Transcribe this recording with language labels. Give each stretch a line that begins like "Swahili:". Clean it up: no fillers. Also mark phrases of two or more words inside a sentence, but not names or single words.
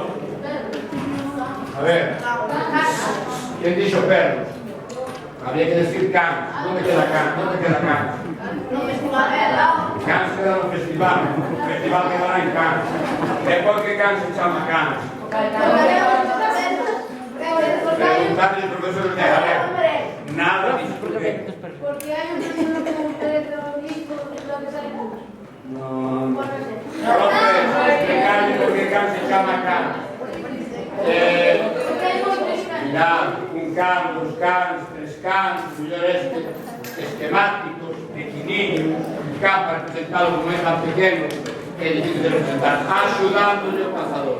Galician: A ver, quen dixo perros?
Spanish: Habría que decir Cans. ¿Dónde queda Cans? ¿Dónde queda Cans?
Galician: Cans queda no festival. O festival quedará en Cans. ¿De por qué Cans se chama Cans?
Spanish: Preguntarle al profesor de Galera. Nada dice por qué. Porque hay un título como electrolito, lo que sale. No. Profe, explicarle por qué Cans
Galician: se chama
Spanish: Cans.
Galician: Mirad, un can, dos cans, tres cans, mellor esquemáticos, pequeninos, un can para representarlo como é tan pequeno, é difícil de representar, axudándole o cazador.